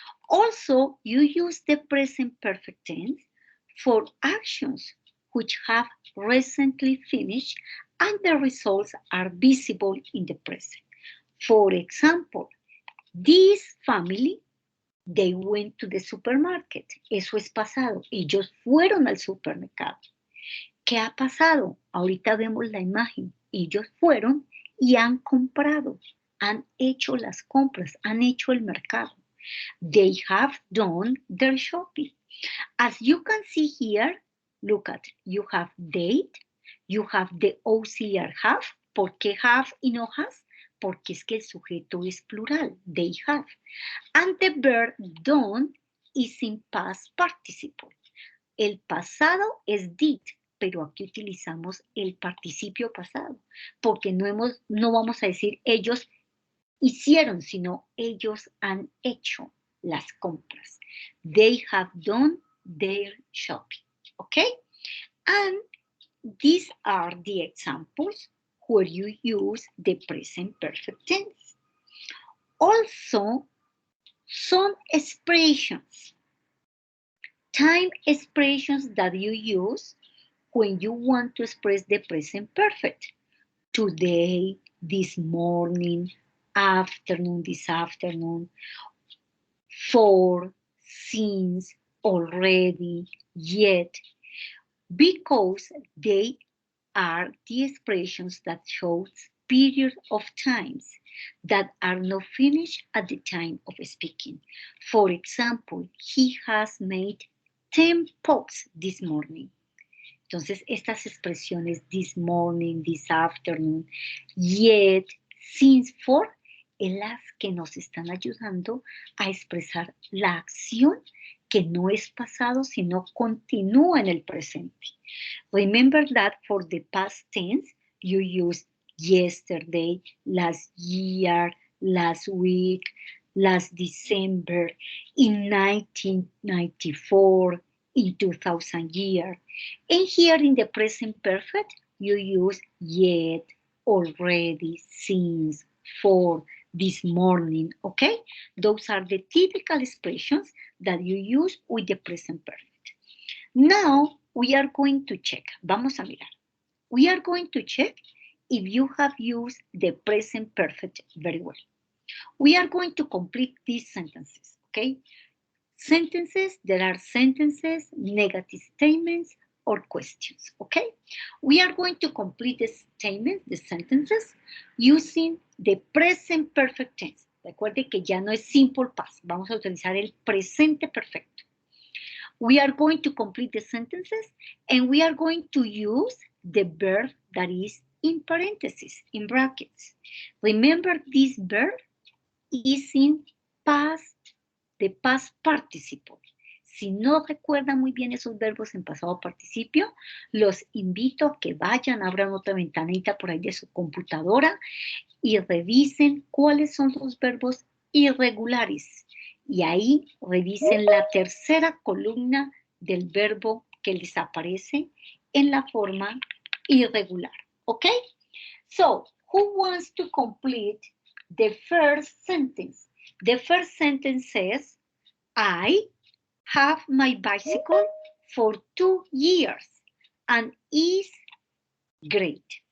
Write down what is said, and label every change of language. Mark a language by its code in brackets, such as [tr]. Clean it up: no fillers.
[en] Also, you use the present perfect tense for actions which have recently finished and the results are visible in the present. For example, this family They went to the supermarket. [es] Eso es pasado. Ellos fueron al supermercado. ¿Qué ha pasado? Ahorita vemos la imagen. Ellos fueron y han comprado. Han hecho las compras. Han hecho el mercado. [en] They have done their shopping. As you can see here, look at, you have date, you have the auxiliar have. [es] ¿Por qué have y no has? Porque es que el sujeto es plural, they have. [en] And the verb done is in past participle. [es] El pasado es did, pero aquí utilizamos el participio pasado, porque no vamos a decir ellos hicieron, sino ellos han hecho las compras. [en] They have done their shopping, okay? And these are the examples where you use the present perfect tense. Also, some expressions, time expressions that you use when you want to express the present perfect. Today, this morning, afternoon, this afternoon, for, since, already, yet, because they are the expressions that show periods of times that are not finished at the time of speaking. For example, he has made 10 pops this morning. [es] Entonces, estas expresiones, [en] this morning, this afternoon, yet, since, for, [es] es las que nos están ayudando a expresar la acción que no es pasado, sino continúa en el presente. [en] Remember that for the past tense, you use yesterday, last year, last week, last December, in 1994, in 2000 year. And here in the present perfect, you use yet, already, since, for, this morning, okay? Those are the typical expressions that you use with the present perfect. Now, we are going to check. [es] Vamos a mirar. [en] We are going to check if you have used the present perfect very well. We are going to complete these sentences, okay? Sentences, there are sentences, negative statements, or questions, okay? We are going to complete the statements, the sentences, using the present perfect tense. [es] Recuerde que ya no es simple past, vamos a utilizar el presente perfecto. [en] We are going to complete the sentences and we are going to use the verb that is in parentheses, in brackets. Remember, this verb is in past, the past participle. [es] Si no recuerdan muy bien esos verbos en pasado participio, los invito a que vayan, abran otra ventanita por ahí de su computadora y revisen cuáles son los verbos irregulares. Y ahí revisen la tercera columna del verbo que les aparece en la forma irregular. ¿Ok? [en] So, who wants to complete the first sentence? The first sentence says, I have my bicycle for 2 years and is great.